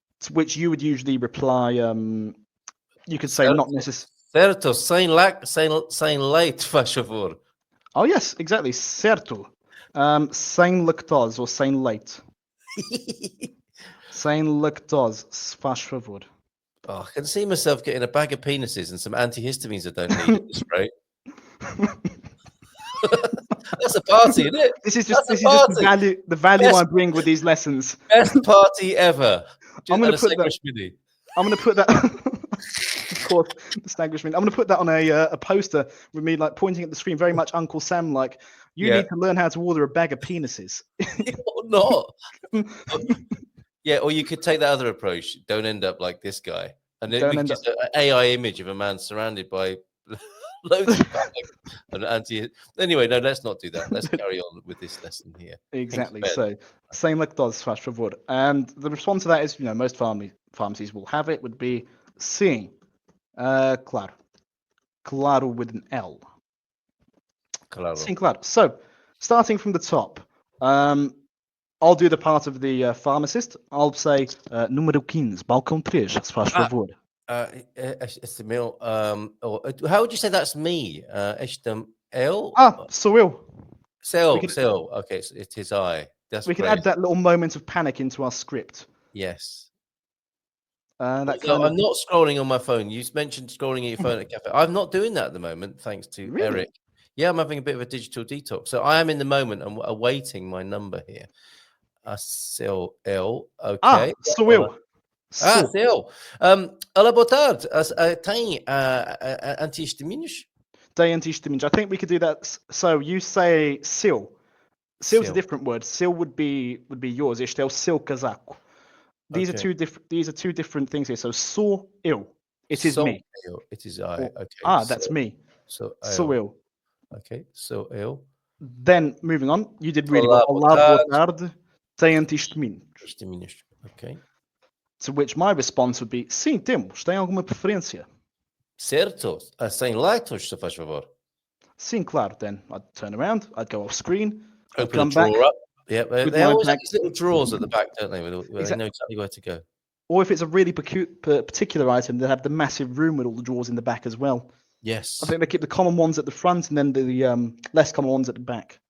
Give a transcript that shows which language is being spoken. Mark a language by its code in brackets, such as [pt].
[en] To which you would usually reply, you could say not necessarily. [pt] Certo, sem leite, faz favor. [en] Oh, yes, exactly. [pt] Certo. Sem lactose [en] or [pt] sem leite. Sem lactose, se faz favor. [en] Oh, I can see myself getting a bag of penises and some antihistamines I don't need at this rate. That's a party, isn't it? This is just the value I bring with these lessons. Best party ever. I'm going to put that. I'm going to put that. Of course, the Snagwishman. I'm going to put that on a poster with me like pointing at the screen, very much Uncle Sam like. You need to learn how to order a bag of penises. Or not. Yeah, or you could take that other approach. Don't end up like this guy. And then just an AI image of a man surrounded by loads of and anti. Anyway, no, let's not do that. Let's carry on with this lesson here. Exactly. So, [pt] sem lactose, faz favor. [en] And the response to that is, most pharmacies will have it. Would be [pt] sim, claro, claro [en] with an L. [pt] Claro. Sim, claro. [en] So, starting from the top, I'll do the part of the pharmacist. I'll say, [pt] número 15, balcão 3, se faz favor. Este meu, [en] how would you say that's me? [pt] Este eu? Sou eu. Seu. [en] Okay, so it is I. We can add that little moment of panic into our script. Yes. I'm not scrolling on my phone. You mentioned scrolling at your phone at Café. I'm not doing that at the moment, thanks to Eric. Yeah, I'm having a bit of a digital detox. So I am in the moment and awaiting my number here. [pt] Seu eu. [en] Okay. [pt] Sou eu. Seu. Olá, boa tarde. Tem antihistamínicos? Tem antihistamínicos. [en] I think we could do that. So you say seu. Seul's a different word. [pt] Seu [en] would be yours. [pt] Este é o seu casaco. [en] These are two different things here. So [pt] sou eu. [en] It is me. It is I. Okay. That's me. [pt] Sou eu. [en] Okay. [pt] Sou eu. [en] Then moving on, you did really well. [pt] Olá, boa tarde. Tem antihistamínicos. [en] Okay. To which my response would be, [pt] sim, temos. Tem alguma preferência? Certo. Sem lactose, se faz favor. Sim, claro. [en] Then I'd turn around. I'd go off screen. Open the drawer up. Yeah, they always have these little drawers at the back, don't they? Where they know exactly where to go. Or if it's a really particular item, they have the massive room with all the drawers in the back as well. Yes. I think they keep the common ones at the front and then the less common ones at the back.